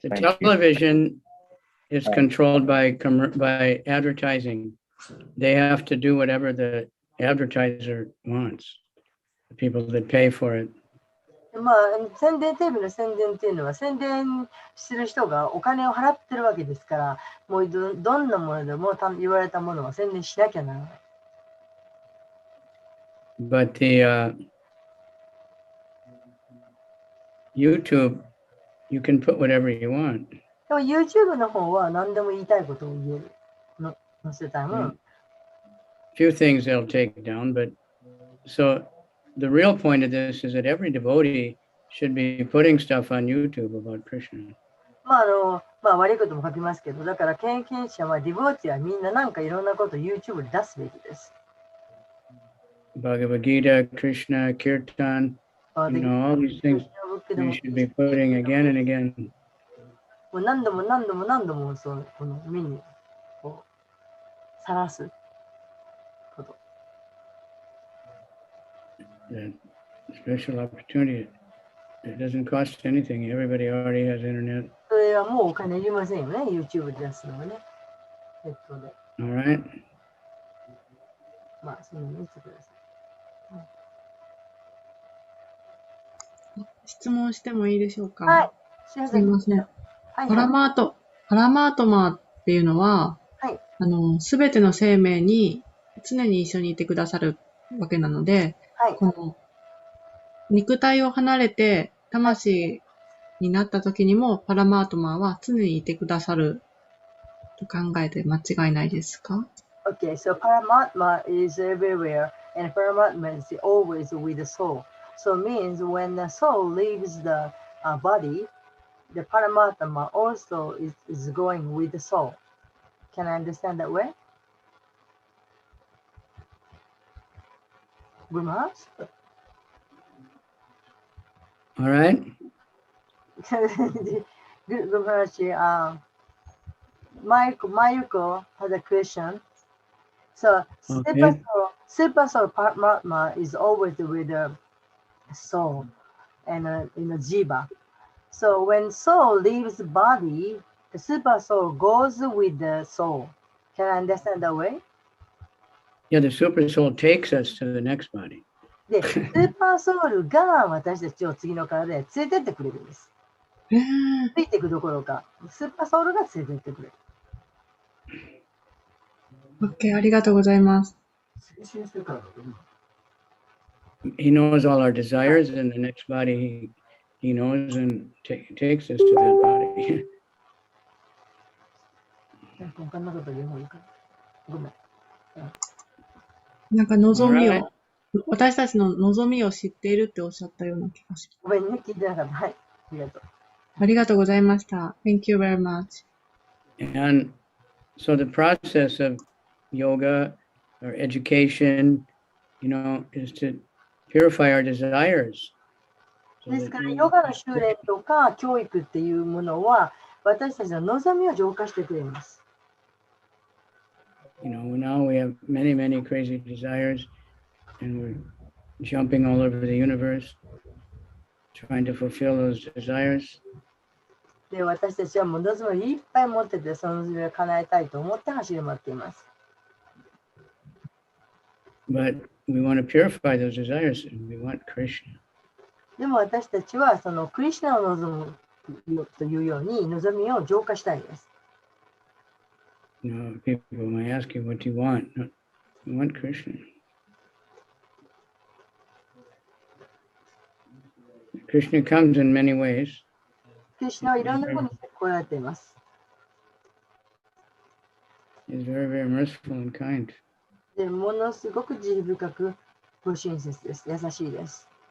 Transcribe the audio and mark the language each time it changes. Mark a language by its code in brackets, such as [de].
[en] The television is controlled by advertising. They have to do whatever the advertiser wants, the people that pay for it. [ja] テレビの宣伝っていうのは、宣伝する人がお金を払ってるわけですから、もうどんなものでも言われたものは宣伝しなきゃならない。 [en] But the YouTube, you can put whatever you want. [ja] でも YouTube の方は何でも言いたいことを言えるの載せたいもの。 [en] Few things they'll take down, but so the real point of this is that every devotee should be putting stuff on YouTube about Krishna. [ja] 悪いことも書きますけど、だから経験者はディボーティはみんななんかいろんなことを YouTube に出すべきです。 [en] Bhagavad Gita, Krishna, Kirtan, all these things you should be putting again and again. [ja] もう何度もこの目にさらすこと。 [en] The special opportunity. It doesn't cost anything. Everybody already has internet. [ja] それはもうお金いりませんよね、YouTube で出すのはね。ネットで。 [en] All right. [ja] まあ、そういうの見てくださ質問してもいいでしょうか。い。はい。すいません。はいパはい。ラマートマっていうのは、はい。すべての生命に常に一緒にいてくださるわけなので、はい。この肉体を離れて魂になった時にもパラマートマは常にいてくださると考えて間違いないですか？ [en] Okay, so Paramatma is everywhere, and Paramatma is always with the soul. So it means when the soul leaves the body, the Paramatma also is going with the soul. Can I understand that way? Guru Maharaj? All right. Guru Maharaj, Mayuko has a question. So Okay. super soul Paramatma is always with the soul and in the jiva. So when soul leaves the body, the super soul goes with the soul. Can I understand that way? Yeah, the super soul takes us to the next body. [ja] で、スーパーソウルが私たちを次の体へ連れてってくれるんです。ついていくどころか、スーパーソウルが連れてってくれる。 OK、ありがとうございます。 [en] He knows all our desires, and the next body he knows and takes us to that body. [ja] 他のこと言う方がいいかな。ごめん。なんか望み [en] Alright. [ja] を、私たちの望みを知っているっておっしゃったような気がします。ごめんね、聞いてなかった。はい。ありがとう。ありがとうございました。 [en] Thank you very much. And so the process of yoga or education, is to purify our desires. So [ja] ですか [en] that [ja] ら、 [en] we- [ja] ヨガの修練とか教育っていうものは、私たちの望みを浄化してくれます。 [en] now we have many, many crazy desires, and we're jumping all over the universe, trying to fulfill those desires. [ja] で、私たちはもう望みをいっぱい持ってて、その望みを叶えたいと思って走り回っています。 [en] But we want to purify those desires, and we want Krishna. [ja] でも私たちはそのクリシュナを望むというように望みを浄化したいです。 [en] People might ask you, what do you want? No, we want Krishna. Krishna comes in many ways. [ja] クリシュナはいろんなことに来られています。 [en] He's very, very merciful and kind. [ja] で、ものすごく慈悲深くご親切です。優しいです。